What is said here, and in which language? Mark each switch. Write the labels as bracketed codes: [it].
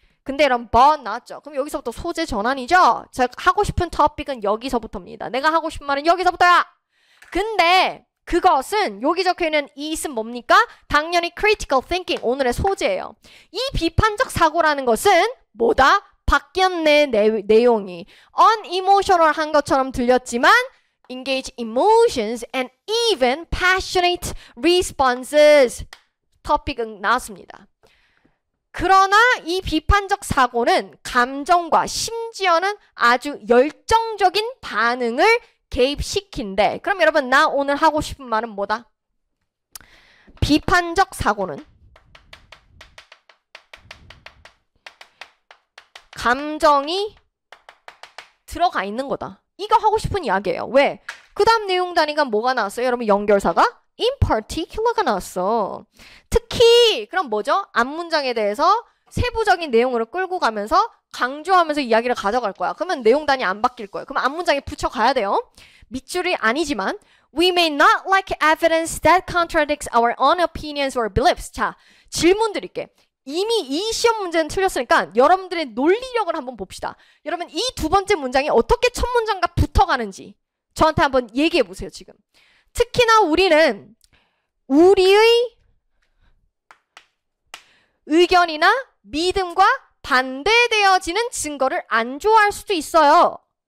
[ko] 근데 이런 but 나왔죠. 그럼 여기서부터 소재 전환이죠. 제가 하고 싶은 토픽은 여기서부터입니다. 내가 하고 싶은 말은 여기서부터야. 근데 그것은 여기 적혀있는 is은 뭡니까? 당연히 critical thinking, 오늘의 소재예요. 이 비판적 사고라는 것은 뭐다? 바뀌었네, 내용이. [en] unemotional한 [ko] 것처럼 들렸지만 [en] engage emotions and even passionate responses. [ko] 토픽은 나왔습니다. 그러나 이 비판적 사고는 감정과 심지어는 아주 열정적인 반응을 개입시킨대. 그럼 여러분, 나 오늘 하고 싶은 말은 뭐다? 비판적 사고는 감정이 들어가 있는 거다. 이거 하고 싶은 이야기예요. 왜? 그 다음 내용 단위가 뭐가 나왔어요? 여러분, 연결사가 in particular가 나왔어. 특히 그럼 뭐죠? 앞문장에 대해서 세부적인 내용으로 끌고 가면서 강조하면서 이야기를 가져갈 거야. 그러면 내용 단위 안 바뀔 거예요. 그럼 앞문장에 붙여가야 돼요. 밑줄이 아니지만 [en] We may not like evidence that contradicts our own opinions or beliefs. [ko] 자, 질문 드릴게. 이미 이 시험 문제는 틀렸으니까 여러분들의 논리력을 한번 봅시다. 여러분, 이 두 번째 문장이 어떻게 첫 문장과 붙어가는지 저한테 한번 얘기해 보세요, 지금. 특히나 우리는 우리의 의견이나 믿음과 반대되어지는 증거를 안 좋아할 수도 있어요.